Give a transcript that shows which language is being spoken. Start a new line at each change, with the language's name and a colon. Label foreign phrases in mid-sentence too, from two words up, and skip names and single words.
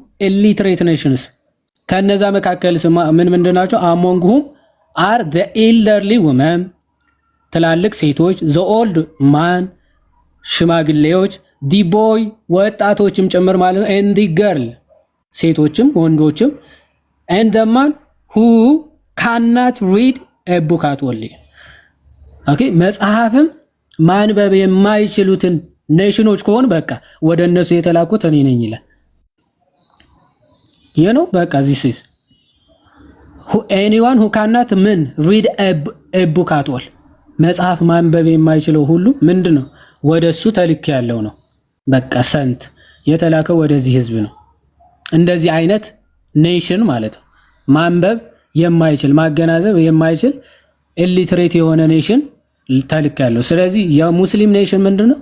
English: illiterate nations።
Amharic: ከነዛ መካከል ምንድናቸው?
English: among whom are the elderly women
Amharic: ትላልቅ ሴቶች፣
English: the old man
Amharic: ሽማግሌዎች፣
English: the boy
Amharic: ወጣቶችም ጭምር ማለት ነው።
English: and girl
Amharic: ሴቶችም ወንዶችም
English: and the man who cannot read a book at all
Amharic: ኦኬ መጽሐፍም ማንበብ የማይችሉትን ኔሽኖች ከሆኑ በቃ ወደ እነሱ የተላኩት እኔ ነኝ ይላል።
English: you know
Amharic: በቃ
English: this is anyone who cannot read a book at all
Amharic: መጽሐፍ ማንበብ የማይችለው ሁሉ ምንድነው ወደሱ ተልክ ያለው ነው። በቃ ሰንት የተላከው ወደዚህ ህዝብ ነው። እንደዚህ አይነት ኔሽን ማለት ነው። ማንበብ የማይችል ማገናዘብ የማይችል ኢሊትሬት የሆነ ኔሽን ተልክ ያለው። ስለዚህ የሙስሊም ኔሽን ምንድነው?